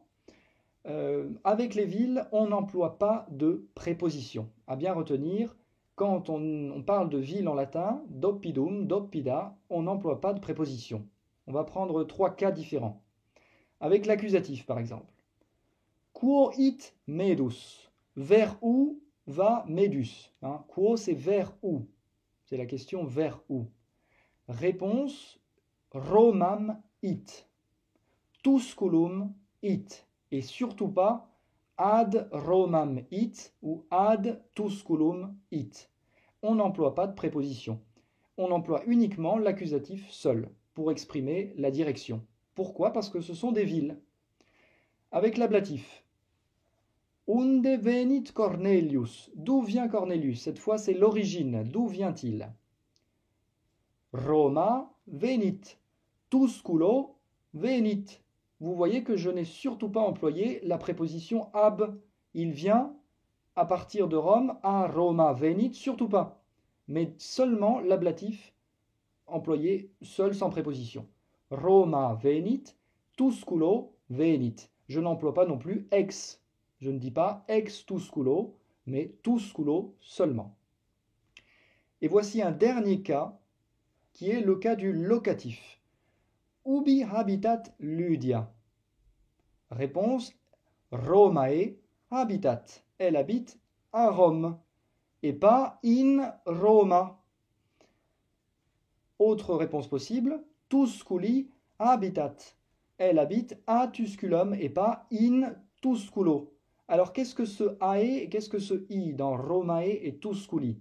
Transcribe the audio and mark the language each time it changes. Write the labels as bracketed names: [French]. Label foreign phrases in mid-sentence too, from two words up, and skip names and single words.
[French] Avec les villes, on n'emploie pas de préposition. À bien retenir, quand on parle de ville en latin, [Latin] doppidum, doppida, [French] on n'emploie pas de préposition. On va prendre trois cas différents. Avec l'accusatif, par exemple. [Latin] Quo it medus? [French] Vers où va Médus? Quo, c'est vers où? C'est la question vers où? Réponse, [Latin] Romam it. Tusculum it. [French] Et surtout pas [Latin] ad Romam it ou ad Tusculum it. [French] On n'emploie pas de préposition. On emploie uniquement l'accusatif seul pour exprimer la direction. Pourquoi? Parce que ce sont des villes. Avec l'ablatif. [Latin] Unde venit Cornelius? [French] D'où vient Cornelius? Cette fois, c'est l'origine. D'où vient-il? [Latin] Roma venit. Tusculo venit. [French] Vous voyez que je n'ai surtout pas employé la préposition ab. Il vient à partir de Rome à [Latin] Roma venit, [French] surtout pas. Mais seulement l'ablatif employé seul sans préposition. [Latin] Roma venit, Tusculo venit. [French] Je n'emploie pas non plus ex. Je ne dis pas [Latin] ex Tusculo, [French] mais Tusculo seulement. Et voici un dernier cas qui est le cas du locatif. [Latin] Ubi habitat Lydia? Réponse, Romae habitat. [French] Elle habite à Rome et pas [Latin] in Roma. [French] Autre réponse possible, [Latin] Tusculi habitat. [French] Elle habite à Tusculum et pas [Latin] in Tusculo. [French] Alors qu'est-ce que ce ae et qu'est-ce que ce i dans Romae et Tusculi?